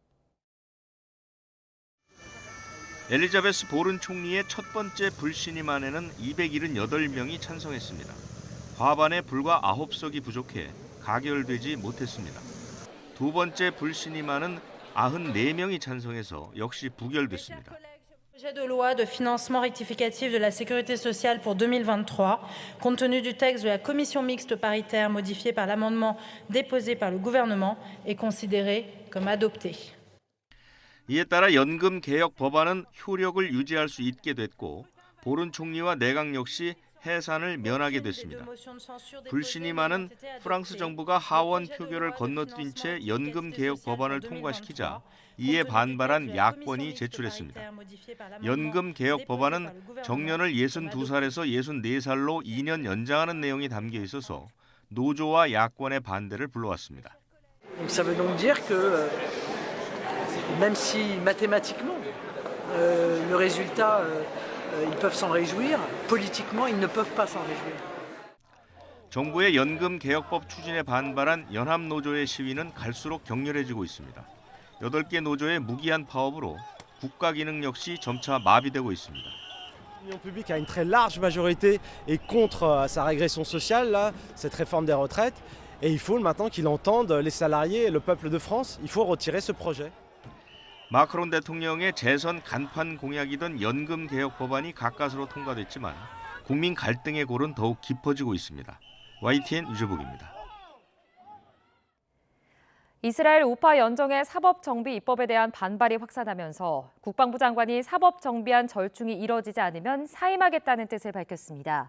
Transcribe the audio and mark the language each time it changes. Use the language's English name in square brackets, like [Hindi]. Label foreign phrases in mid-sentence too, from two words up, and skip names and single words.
[Korean] 엘리자베스 보른 총리의 첫 번째 불신임안에는 278명이 찬성했습니다. 과반에 불과 9석이 부족해 가결되지 못했습니다. 두 번째 불신임안은 94명이 찬성해서 역시 부결됐습니다. [French] Projet de loi de financement rectificatif de la sécurité sociale pour 2023, compte tenu du texte de la commission mixte paritaire modifié par l'amendement déposé par le gouvernement, est considéré comme adopté. [Korean] 이에 따라 연금 개혁 법안은 효력을 유지할 수 있게 됐고 보른 총리와 내각 역시 해산을 면하게 됐습니다. 불신임안은 프랑스 정부가 하원 표결을 건너뛴 채 연금 개혁 법안을 통과시키자 이에 반발한 야권이 제출했습니다. 연금 개혁 법안은 정년을 62살에서 64살로 2년 연장하는 내용이 담겨 있어서 노조와 야권의 반대를 불러왔습니다. [French] Ça veut donc dire que même si mathématiquement le résultat ils peuvent s'en réjouir, politiquement ils ne peuvent pas s'en réjouir. [Korean] 정부의 연금 개혁법 추진에 반발한 연합노조의 시위는 갈수록 격렬해지고 있습니다. 8개 노조의 무기한 파업으로 국가 기능 역시 점차 마비되고 있습니다. [French] L'opinion publique a une très large majorité et contre sa régression sociale, là, cette réforme des retraites. Et il faut maintenant qu'il entende les salariés et le peuple de France. Il faut retirer ce projet. [Korean] 마크론 대통령의 재선 간판 공약이던 연금 개혁 법안이 가까스로 통과됐지만 국민 갈등의 골은 더욱 깊어지고 있습니다. YTN 유재복입니다. 이스라엘 우파 연정의 사법정비 입법에 대한 반발이 확산하면서 국방부 장관이 사법정비안 절충이 이뤄지지 않으면 사임하겠다는 뜻을 밝혔습니다.